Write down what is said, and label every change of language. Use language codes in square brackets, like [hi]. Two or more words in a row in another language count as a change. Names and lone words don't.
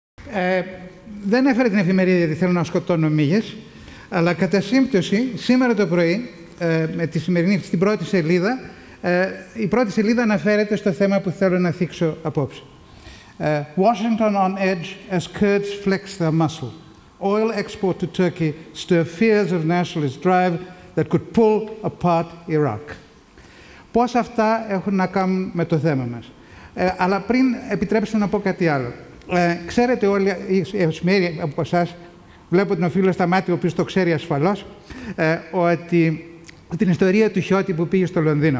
[el] Δεν έφερε την εφημερίδα γιατί θέλω να σκοτώνω μύγες, αλλά κατά σύμπτωση, σήμερα το πρωί, με τη σημερινή, στην πρώτη σελίδα, η πρώτη σελίδα αναφέρεται στο θέμα που θέλω να θίξω απόψε. [en] Washington on edge as Kurds flex their muscle. Oil export to Turkey stir fears of nationalist drive that could pull apart Iraq. [el] Πώς αυτά έχουν να κάνουν με το θέμα μας. Αλλά πριν επιτρέψτε να πω κάτι άλλο. Ξέρετε όλοι, οι από εσάς, βλέπω τον φίλο στα μάτια, ο οποίος το ξέρει ασφαλώς, ότι την ιστορία του Χιώτη που πήγε στο Λονδίνο.